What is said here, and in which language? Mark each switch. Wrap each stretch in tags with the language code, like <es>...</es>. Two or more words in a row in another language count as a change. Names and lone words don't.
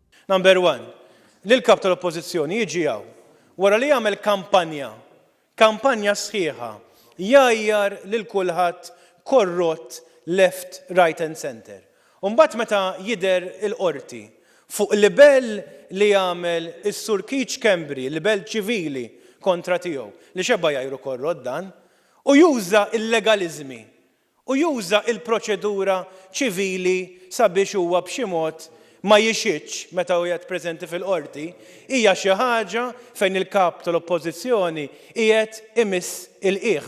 <en>Number one,</en> <mt>l-kap tal-oppożizzjoni jiġi hawn wara li jagħmel kampanja sħiħa jgħajjar lil kulħadd korrott</mt> <en>left, right and center.</en> <mt>U mbagħad meta jidher il-qorti fuq livell li jagħmel is-Sur Keith Schembri, livell ċivili kontra tiegħu, li xebba jgħajru korrott dan, u juża il-legalizmi, u juża il-proċedura ċivili sabiex huwa b'xi mod ma jixitx meta hu qiegħed preżenti fil-qorti, hija xi ħaġa fejn il-kap tal-oppożizzjoni qiegħed imiss il-qiegħ.</mt>